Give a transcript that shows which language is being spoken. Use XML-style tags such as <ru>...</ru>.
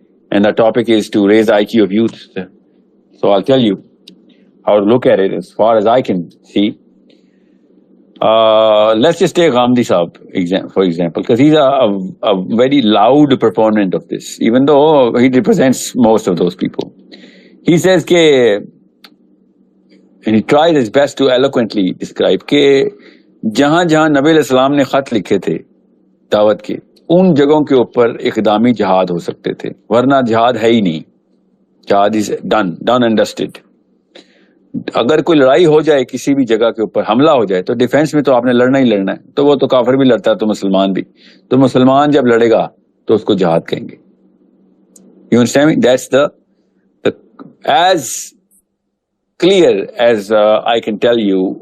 <en>And the topic is to raise the IQ of youth. So I'll tell you how to look at it as far as I can see. Let's just take Ghamdi Saab for example, because he's a very loud proponent of this, even though he represents most of those people. He says and he tried his best to eloquently describe</en> <ur>کہ جہاں جہاں نبی علیہ السلام نے خط لکھے تھے دعوت کے, ان جگہوں کے اوپر اقدامی جہاد ہو سکتے تھے, ورنہ جہاد ہے ہی نہیں.</ur> <en>جہاد is done and dusted.</en> <ur>اگر کوئی لڑائی ہو جائے کسی بھی جگہ کے اوپر, حملہ ہو جائے, تو ڈیفینس میں تو آپ نے لڑنا ہی لڑنا ہے. تو وہ تو کافر بھی لڑتا ہے تو مسلمان بھی, تو مسلمان جب لڑے گا تو اس کو جہاد کہیں گے.</ur> <en>You understand me? That's the as clear as I can tell you.</en>